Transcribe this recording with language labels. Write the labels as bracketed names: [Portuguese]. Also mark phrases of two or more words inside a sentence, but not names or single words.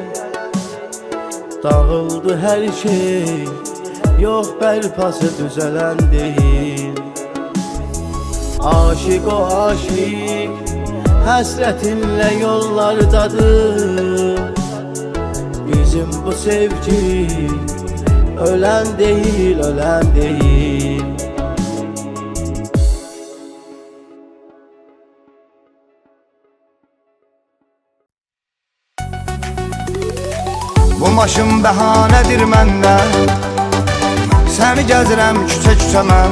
[Azerbaijani] Dağıldı hər şey, yox bərpası düzələn deyil. Aşık o aşık, həsrətinlə yollardadır. [Turkish] Bizim bu sevgi ölen değil, ölen değil. [Azerbaijani] Bu maşın bəhanədir məndə, səni gəzirəm küçə-küçə mən.